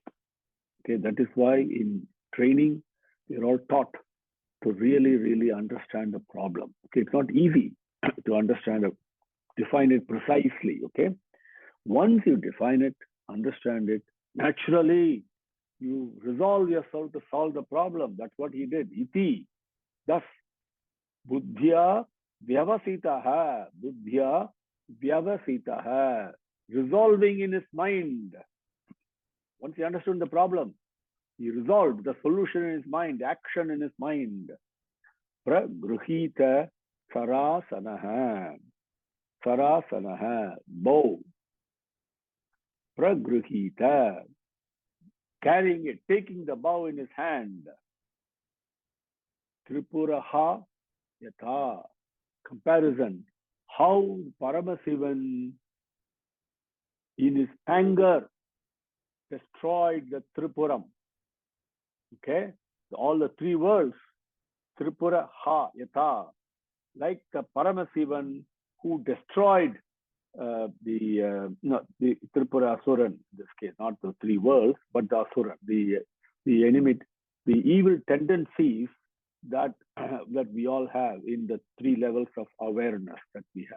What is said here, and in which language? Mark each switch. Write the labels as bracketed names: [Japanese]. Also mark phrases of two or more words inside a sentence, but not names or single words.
[English] Okay, that is why in training, we're all taught to really, really understand the problem. Okay, it's not easy to understand it, define it precisely. Okay, once you define it, understand it, naturally you resolve yourself to solve the problem. That's what he did. Iti, thus, [Sanskrit] buddhya vyavasitaha, buddhya vyavasitaha, [English] resolving in his mind. Once he understood the problem, he resolved the solution in his mind, action in his mind. [Sanskrit] Pragruhita sarasanaha. Sarasanaha, [English] bow. Pragruhita, carrying it, taking the bow in his hand. [Sanskrit] Tripuraha yatha. [English] Comparison. How Paramasivan in his anger destroyed the Tripuram. Okay? All the three worlds. [Sanskrit] Tripuraha yatha. [English] Like the Paramasivan who destroyed the Tripura Asuran in this case, not the three worlds, but the Asuran, the enemy, the evil tendencies that that we all have in the three levels of awareness that we have.